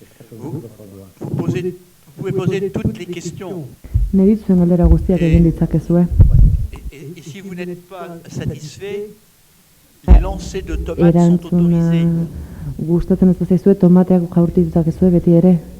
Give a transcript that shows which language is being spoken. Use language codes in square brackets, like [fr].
[fr] Vous pouvez poser toutes les questions. [eu] Neri zuen galdera guztiak egin ditzakezue. [fr] Et si vous n'êtes pas satisfait, les lancers de tomates sont autorisés. [eu] Gustatzen ez zaizue tomateak jaurti ditzakezue beti ere.